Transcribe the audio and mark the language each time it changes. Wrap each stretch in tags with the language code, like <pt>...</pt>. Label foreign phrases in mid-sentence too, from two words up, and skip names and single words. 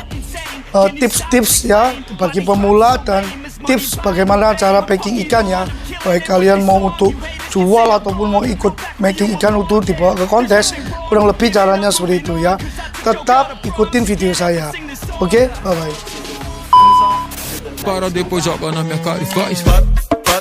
<id>Tips-tips ya bagi pemula dan tips bagaimana cara packing ikan ya, baik kalian mau untuk jual ataupun mau ikut making ikan untuk dibawa ke kontes, kurang lebih caranya seperti itu ya. Tetap ikutin video saya. Oke,</id> <en>bye bye.</en> <pt>Para depois joga na minha cara e faz.</pt>